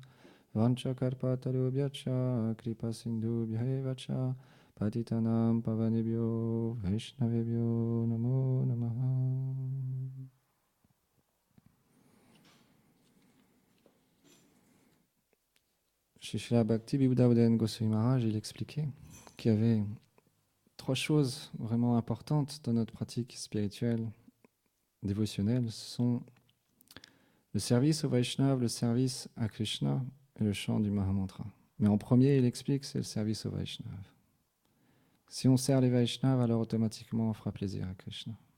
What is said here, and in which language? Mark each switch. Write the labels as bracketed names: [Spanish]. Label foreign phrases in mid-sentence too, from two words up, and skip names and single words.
[Sanskrit] वाञ्छाकल्पतरुभ्य च, कृपा सिन्धुभ्य च, पतितानां पावनेभ्यो, वैष्णवेभ्यो नमो नमः. [French] Chez Srila Bhakti Bibhudavodayana Goswami Maharaj, il expliquait qu'il y avait 3 choses vraiment importantes dans notre pratique spirituelle, dévotionnelle. Ce sont le service au Vaishnava, le service à Krishna et le chant du Mahamantra. Mais en premier, il explique que c'est le service au Vaishnava. Si on sert les Vaishnavas, alors automatiquement on fera plaisir à Krishna.